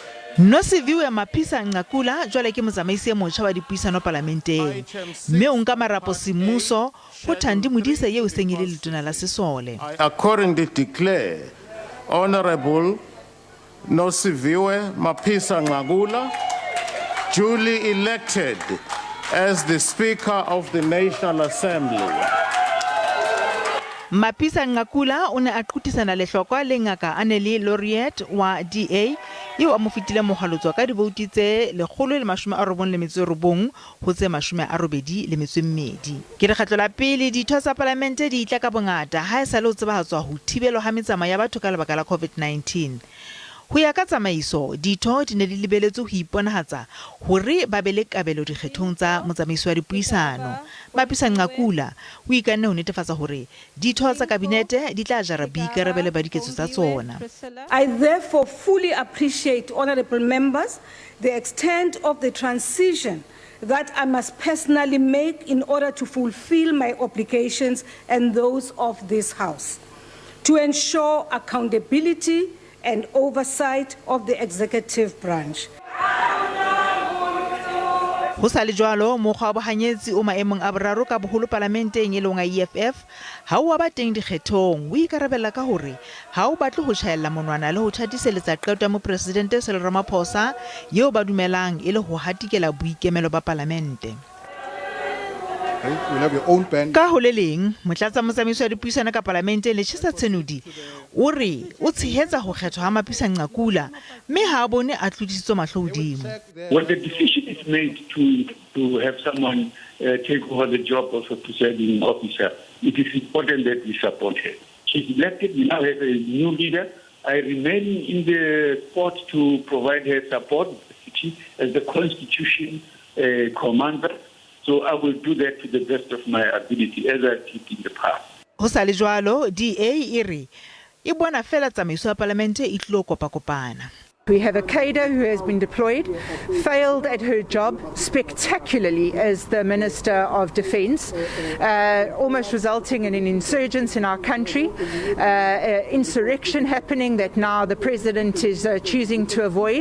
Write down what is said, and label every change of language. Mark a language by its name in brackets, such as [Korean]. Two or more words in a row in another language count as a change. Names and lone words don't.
[Southern Sotho] Nosiviwe Mapisa-Nqakula jwale ke motsamaisi motjha wa dipuisano palamenteng. Mme o nka marapo semmuso ho Thandi Modise eo seng e le Letona la Sesole. [English] I accordingly declare Honorable Nosiviwe Mapisa-Nqakula duly elected as the Speaker of the National Assembly. [Southern Sotho] Mapisa-Nqakula o ne a qothisana lehlokwa le ngaka Annelie Lotriet wa DA eo a mo fetile mohalotswa ka divoutu tse 199 ho tse 82. Ke lekgotla la pele ditho tsa palamente di itla ka bongata ha e sa le o tsebahatswa ho thibelwa ha metsamao ya batho ka lebaka la COVID-19. Ho ya ka tsamaiso, ditho di ne di lebeletswe ho iponahatsa hore ba be le kabelo dikgethong tsa motsamaisi wa dipuisano. Mapisa-Nqakula o ikanne ho netefatsa hore ditho tsa kabinete di tla jara boikarabelo ba diketso tsa tsona. [English] I therefore fully appreciate, honorable members, the extent of the transition that I must personally make in order to fulfill my obligations and those of this House, to ensure accountability and oversight of the executive branch. [Southern Sotho] Ho sa le jwalo mokgwa wa bohanyetsi o maemong a boraro ka boholo palamenteng e leng wa EFF ha o ba teng dikgethong o ikarabella ka hore ha o batle ho tjhaella monwana le ho thatiseletsa qeto ya mopresidente Cyril Ramaphosa eo ba dumelang e le ho hatikela boikemelo ba palamente. Ka ho le leng motlatsa motsamisi wa dipuisano ka palamente le Tshisa Tsenudi o re o tshehetsa ho kgethwa ha Mapisa-Nqakula mme ha bone a tlodisitswe mahlo hodimo. [English] When the decision is made to have someone take over the job of a presiding officer, it is important that we support her. She's elected, we now have a new leader. I remain in the court to provide her support as the Constitution commander. So I will do that to the best of my ability as I did in the past. [Southern Sotho] Ho sa le jwalo DA e re e bona fela tsamaiso ya palamente e tlo kopakopana. [English] We have a cadre who has been deployed, failed at her job spectacularly as the Minister of Defence, almost resulting in an insurgence in our country, insurrection happening that now the President is choosing to avoid.